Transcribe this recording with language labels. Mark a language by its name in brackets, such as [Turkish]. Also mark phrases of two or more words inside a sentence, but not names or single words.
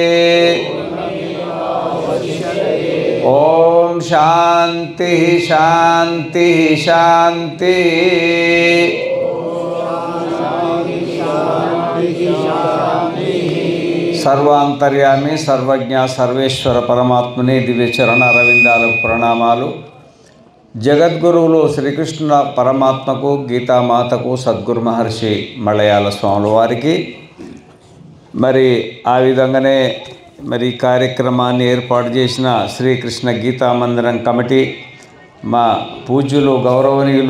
[Sanskrit] ओम शांति शांति शांति। सर्वांतर्यामी सर्वज्ञ सर्वेश्वर परमात्मने दिव्य चरण अरविंदाలకు ప్రణామాలు। [Telugu] జగద్గురువులు శ్రీకృష్ణ పరమాత్మకు గీతామాతకు సద్గురు మహర్షి మలయాళ స్వాముల వారికి మరి ఆ విధంగానే మరి కార్యక్రమాన్ని ఏర్పాటు చేసిన శ్రీకృష్ణ గీతా మందిరం కమిటీ మా పూజ్యులు గౌరవనీయులు